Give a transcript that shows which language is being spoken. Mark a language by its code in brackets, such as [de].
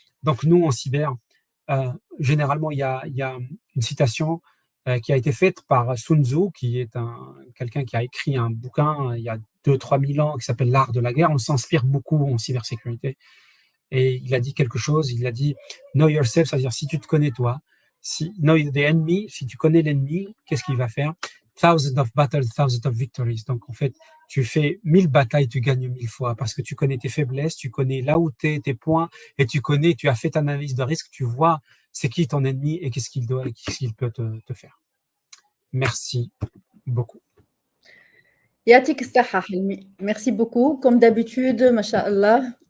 [fr] Donc, nous, en cyber, généralement, il y a une citation qui a été faite par Sun Tzu, qui est quelqu'un qui a écrit un bouquin il y a 2-3 000 ans qui s'appelle L'art de la guerre. On s'inspire beaucoup en cybersécurité. Et il a dit quelque chose, il a dit « [en] Know yourself [fr] », c'est-à-dire si tu te connais toi, [en] know the enemy, [fr] si tu connais l'ennemi, qu'est-ce qu'il va faire? [en] thousands of battles, thousands of victories. [fr] Donc, en fait, tu fais 1000 batailles, tu gagnes 1000 fois parce que tu connais tes faiblesses, tu connais là où t'es, tes points, et tu as fait ta analyse de risque, tu vois c'est qui ton ennemi et qu'est-ce qu'il peut te faire. Merci beaucoup. [ar] Yatik Saha, [fr] Hilmi. Merci beaucoup. Comme d'habitude, Masha'Allah.